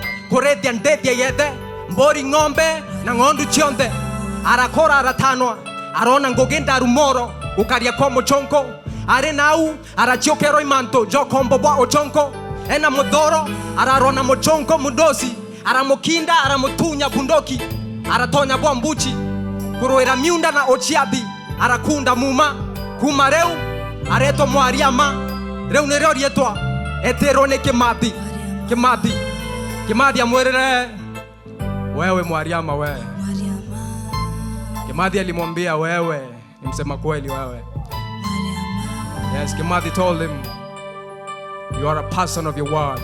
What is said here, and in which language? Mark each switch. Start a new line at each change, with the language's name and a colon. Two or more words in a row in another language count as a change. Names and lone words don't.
Meru: Koredia ndedia yede Mbori ngombe na ngondu chionde arakora aratanwa arona ngogenda rumoro ukaria kwa mochonko are nau arachiokero imanto jokombo bwa ochonko ena modoro ararona mochonko mudosi aramokinda aramutunya bundoki aratonya bwa mbuchi kuroera miunda na ochiabi arakunda muma kumareu areto Mwariama reu nereo rietwa Eterone Kimathi. Kimathi amwelele wewe Mwariama wewe.
Swahili: Kimathi alimwambia wewe ni msema kweli wewe.
English: Yes, Kimathi told him, you are a person of your word.